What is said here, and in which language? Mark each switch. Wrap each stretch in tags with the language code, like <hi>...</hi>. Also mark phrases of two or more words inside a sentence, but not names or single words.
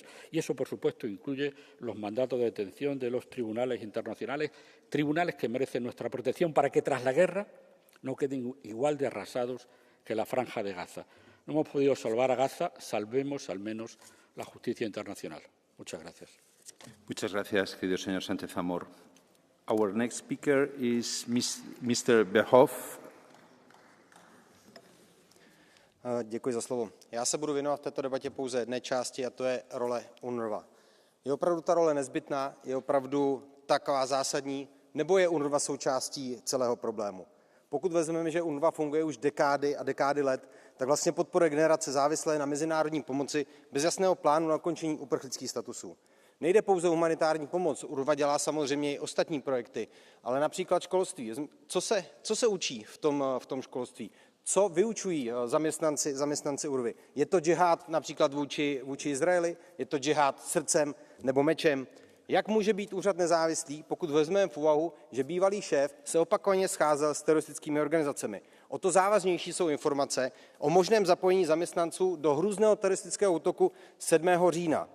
<es>Y eso, por supuesto, incluye los mandatos de detención de los tribunales internacionales, tribunales que merecen nuestra protección para que tras la guerra no queden igual de arrasados que la Franja de Gaza. No hemos podido salvar a Gaza, salvemos al menos la justicia internacional. Muchas gracias. Muchas gracias, querido señor Sánchez Amor.</es> <en>Our next speaker is Mr. Verhoff.</en> <cs>Děkuji za slovo. Já se budu věnovat v této debatě pouze jedné části, a to je role UNRWA. Je opravdu ta role nezbytná, je opravdu taková zásadní, nebo je UNRWA součástí celého problému? Pokud vezmeme, že UNRWA funguje už dekády a dekády let, tak vlastně podporuje generace závislé na mezinárodní pomoci bez jasného plánu na ukončení uprchlických statusů. Nejde pouze o humanitární pomoc, UNRWA dělá samozřejmě i ostatní projekty, ale například školství. Co se učí v tom školství? Co vyučují zaměstnanci UNRWA? Je to džihád například vůči Izraeli? Je to džihád srdcem nebo mečem? Jak může být úřad nezávislý, pokud vezmeme v úvahu, že bývalý šéf se opakovaně scházel s teroristickými organizacemi? O to závažnější jsou informace o možném zapojení zaměstnanců do hrůzného teroristického útoku 7. října.</cs>